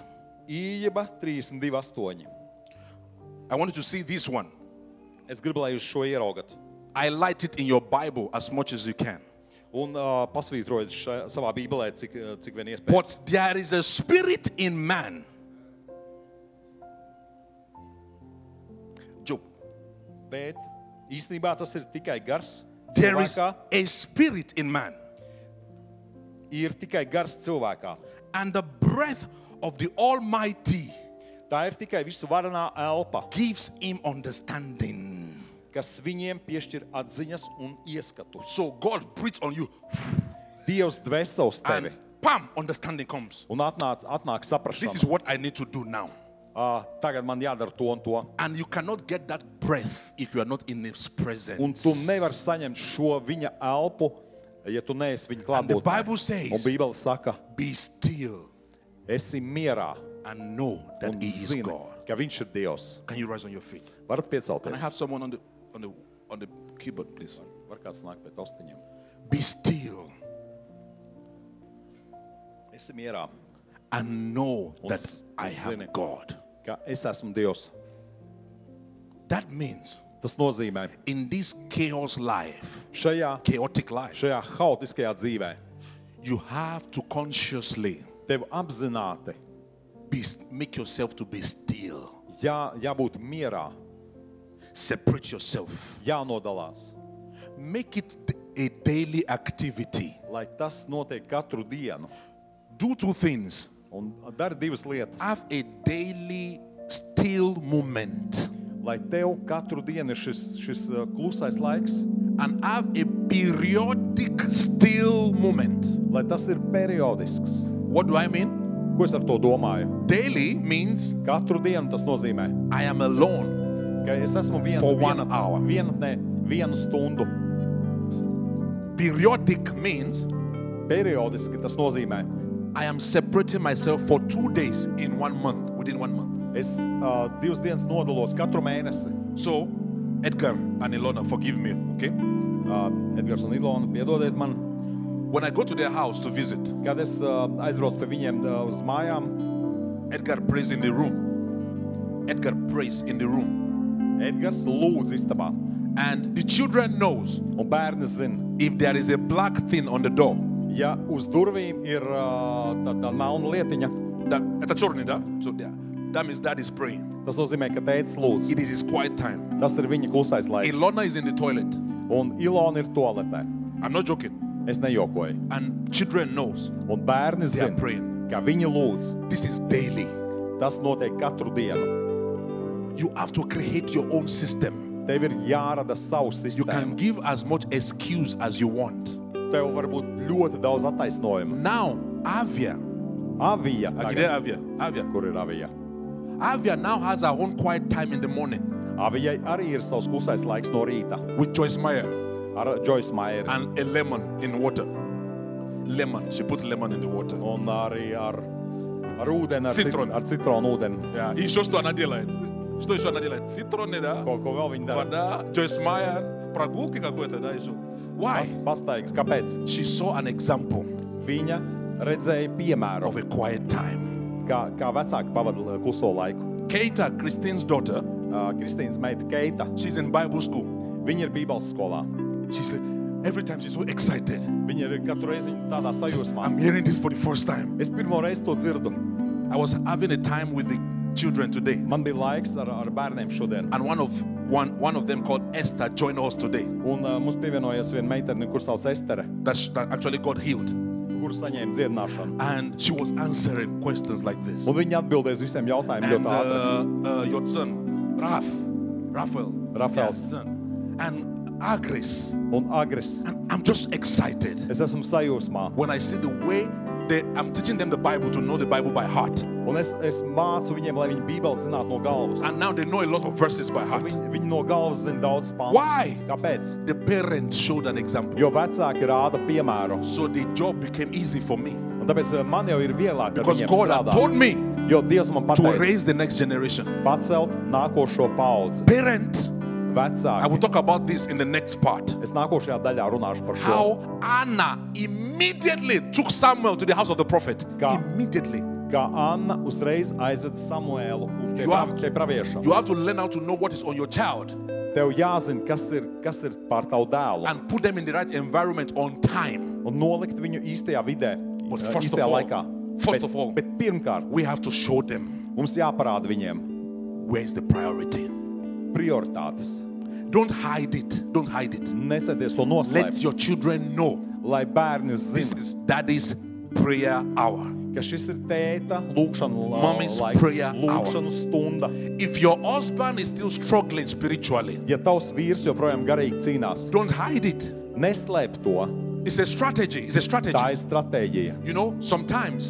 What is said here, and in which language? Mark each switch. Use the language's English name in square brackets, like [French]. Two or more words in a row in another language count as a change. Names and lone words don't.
[Latvian] Ījeba 32:8. [English] I want you to see this one. [Latvian] Es gribu, lai jūs šo ieraugat. [English] Highlight it in your Bible as much as you can. [Latvian] Un pasvītrojiet savā bībelē, cik vien iespējams. [English] But there is a spirit in man. Job. [Latvian] Bet īstenībā tas ir tikai gars. [English] There is [Latvian] Cilvēkā [English] a spirit in man. [Latvian] ir tikai gars cilvēkā. [English] And the breath of the Almighty [Latvian] Tā ir tikai visu varenā elpa, [English] gives him understanding. [Latvian] kas viņiem piešķir atziņas un ieskatus. [English] So God breathes on you [Latvian] Dievs dvēsē uz tevi [English] and bam, understanding comes. [Latvian] un atnāk [English] This is [Latvian] saprašana. [English] what I need to do now. [Latvian] Tagad man jādara to un to. [English] And you cannot get that breath if you are not in his presence. [Latvian] Un tu nevari saņemt šo viņa elpu, ja tu neesi viņa [English] And the [Latvian] klātbūtnē. [English] Bible [Latvian] Un [English] says, [Latvian] Bībele saka, [English] be still [Latvian] esi mierā [English] and know that [Latvian] un [English] he is [Latvian] zini, [English] God. [Latvian] ka viņš ir Dievs. [English] Can you rise on your feet? [Latvian] Varat [English] Can I [Latvian] piecelties? [English] have someone on the keyboard, please? [Latvian] Var kāds nākt pie taustiņiem. [English] Be still [Latvian] Esi mierā, [English] and know that s- I [Latvian] zini. [English] am God. [Latvian] ka es esmu Dievs. [English] That means [Latvian] Tas nozīmē, [English] in this chaos life, chaotic life, [Latvian] šajā haotiskajā dzīvē [English] you have to consciously [Latvian] tev apzināti [English] make yourself to be still. [Latvian] jābūt mierā, [English] Separate yourself. [Latvian] jānodalās, [English] Make it a daily activity. [Latvian] lai tas notiek katru dienu. [English] Do 2 things. [Latvian] Un dari divas lietas, [English] Have a daily still moment [Latvian] lai tev katru dienu ir šis klusais laiks, [English] and have a periodic still moment. [Latvian] lai tas ir periodisks. [English] What do I mean? [Latvian] Ko es ar to domāju? [English] Daily means [Latvian] Katru dienu tas nozīmē, [English] I am alone. [Latvian] ka es esmu [English] For 1 hour. [Latvian] vienu stundu. [English] Periodic means [Latvian] Periodiski tas nozīmē, [English] I am separating myself for 2 days in 1 month, within 1 month. [Latvian] es 2 dienas nodalos katru mēnesi. [English] So, Edgar and Ilona, forgive me, okay? [Latvian] Edgars un Ilona, piedodiet man, [English] When I go to their house to visit, [Latvian] kad es aizbraucu pie viņiem uz mājām, [English] Edgar prays in the room. Edgar prays in the room. [Latvian] Edgars lūdz istabā. [English] And the children knows [Latvian] Un bērni zina, [English] if there is a black thing on the door. [Latvian] ja uz durvīm ir tā melna lietiņa, [English] That means dad is praying. [Latvian] tas nozīmē, ka tētis lūdz. [English] It is his quiet time. [Latvian] Tas ir viņa klusais laiks. [English] Ilona is in the toilet. [Latvian] Un Ilona ir toaletē. [English] I'm not joking. [Latvian] Es nejokoju. [English] And children knows [Latvian] Un bērni [English] they are [Latvian] zina, [English] praying. [Latvian] ka viņi lūdz. [English] This is daily. [Latvian] Tas notiek katru dienu. [English] You have to create your own system. [Latvian] Tev ir jārada savu [English] You can [Latvian] sistēmu. [English] give as much excuse as you want. [Latvian] Tev var būt ļoti daudz attaisnojumu. [English] Now, Avia. [Latvian] Avija. [English] Agide Avia. Avia. [Latvian] Kur ir Avija? [English] Avia now has her own quiet time in the morning [Latvian] Avijai arī ir savs klusais laiks no rīta. [English] with Joyce Meyer [Latvian] Ar Joyce Meyer. [English] and a lemon in water. Lemon. She puts lemon in the water. [Latvian] Un arī ar ūdeni, Citron. ar citronu ūdeni. [Russian] Yeah. И что она делает? Что еще она делает? Цитроны, да? [Latvian] Ko vēl viņi dara? [Russian] Вода, Joyce Meyer, прогулки какой-то, да, еще. [English] Why? [Latvian] Pastaigas. Kāpēc? [English] She saw an example [Latvian] Viņa redzēja piemēru, [English] of a quiet time. [Latvian] kā vecāki pavada kluso laiku. [English] Keita, Christine's daughter, [Latvian] Kristīnas meita Keita, [English] she's in Bible school. [Latvian] viņa ir Bībeles skolā. [English] She said, every time she's so excited. [Latvian] Viņa ir katru reizi tādā sajūsmā. [English] I'm hearing this for the first time. [Latvian] Es pirmo reizi to dzirdu. [English] I was having a time with the children today. [Latvian] Man bija laiks ar bērniem šodien. [English] And one of them called Esther joined us today. [Latvian] Un mums pievienojas viena meitene, kur sauc Estere, [English] That actually got healed. [Latvian] kur saņēma dziedināšanu. [English] And she was answering questions like this. [Latvian] Un viņa atbildēs visiem jautājumiem [English] And [Latvian] ļoti ātri. [English] your son, Raphael, [Latvian] Rafaels. [English] yes, son, and Agris. [Latvian] Un Agris. [English] And I'm just excited [Latvian] Es esmu sajūsmā. [English] when I see the way I'm teaching them the Bible to know the Bible by heart. [Latvian] Un es mācu viņiem, lai viņi Bībeli zinātu no galvas. [English] And now they know a lot of verses by heart. [Latvian] Viņi no galvas zina daudz pantus. [English] Why? [Latvian] Kāpēc? [English] The parents showed an example. [Latvian] Jo vecāki rāda piemēru. [English] So the job became easy for me. [Latvian] Un tāpēc man jau ir vieglāk ar [English] Because [Latvian] viņiem [English] God had [Latvian] strādāt. [English] told me [Latvian] Jo Dievs man [English] to [Latvian] pateica [English] raise the next generation. [Latvian] pacelt nākošo paudzi. [English] Parents, I [Latvian] Vecāki. [English] will talk about this in the next part. [Latvian] Es nākošajā daļā runāšu par šo. [English] How Anna immediately took Samuel to the house of the prophet. [Latvian] Kā- [English] Immediately. [Latvian] Kā Anna uzreiz aizved Samuēlu pie [English] You have- [Latvian] pravieša. [English] You have to learn how to know what is on your child [Latvian] Tev jāzina, kas ir pār tavu dēlu. [English] and put them in the right environment on time. [Latvian] Un nolikt viņu īstajā vidē, [English] But first [Latvian] īstajā [English] of all- [Latvian] laikā. [English] first of all- [Latvian] bet pirmkārt, [English] We have to show them [Latvian] mums jāparāda viņiem [English] where is the priority. [Latvian] prioritātes. [English] Don't hide it. Don't hide it. [Latvian] Necenties to [English] Let [Latvian] noslēpt, [English] your children know [Latvian] lai bērni [English] this [Latvian] zina, [English] is daddy's prayer hour. [Latvian] ka šis ir tēta lūkšana [English] Mommy's [Latvian] laiks, [English] prayer [Latvian] lūkšana stunda. [English] If your husband is still struggling spiritually, [Latvian] Ja tavs vīrs joprojām garīgi cīnās, [English] don't hide it. [Latvian] neslēp to. [English] It's a strategy. It's a strategy. [Latvian] Tā ir stratēģija. [English] You know, sometimes